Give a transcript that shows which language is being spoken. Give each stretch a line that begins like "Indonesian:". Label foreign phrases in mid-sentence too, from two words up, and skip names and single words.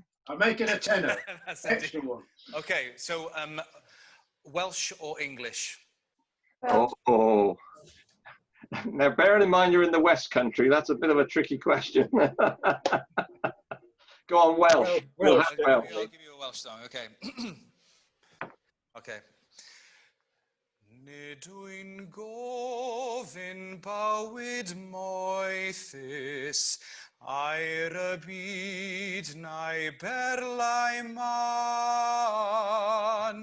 English: I'm making a tenner. Extra one. Okay, so Welsh or English? Oh. Now, bearing in mind you're in the West Country, that's a bit of a tricky question. Go on, Welsh. I'll give you a Welsh song, okay. Okay.
Welsh: Nid yw'n gofyn bywyd moethus, a'r y byd neu berlau man.